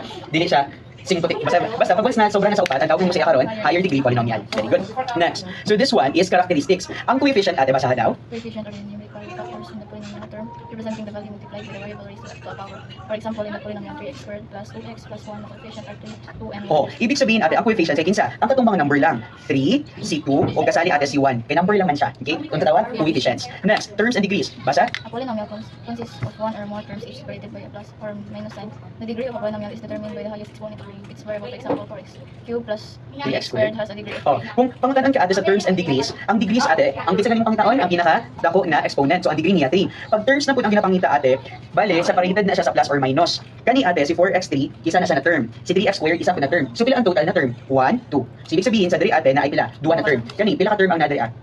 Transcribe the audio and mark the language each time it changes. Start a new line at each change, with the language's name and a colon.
Cebuano: Dili siya singputik. Basta pag once na sobra na sa 4, ang tawag mo sa iya karon,
English: higher degree polynomial. Very good. Next. So this one is characteristics.
Cebuano: Ang coefficient ate basahan daw.
English: Coefficient or numerical factors in the polynomial term representing the value multiplied by the variable raised to a power. For example, in the polynomial 3x squared plus 2x plus 1, the coefficient are 2 and 1.
Cebuano: Oh,
Filipino: ibig sabihin
Cebuano: ate, ang coefficient ay kinsa. Ang katong mga number lang. 3, C2, o kasali ate C1. Kay number lang man siya. Okay? Kung tawag, coefficients. Next, terms and degrees. Basa?
English: A polynomial consists of one or more terms each separated by a plus or minus sign. The degree of a polynomial is determined by the highest exponent of its variable. For example, 4x cubed plus 3x squared has a degree of 3.
Cebuano: Oh, kung pangutanan ka ate sa terms and degrees, ang degrees ate, ang kinsa ganing pangitaon, ang pinaka-dako na exponent. So ang degree niya 3. Pag terms na po ang ginapangita ate, bale separated na siya sa plus or minus. Kani ate si 4x3, isa na siya na term. Si 3x squared, isa po na term. So pila ang total na term? 1, 2. So ibig sabihin sa diri ate na ay pila? 2 na term. Kani pila ka term ang nadiri?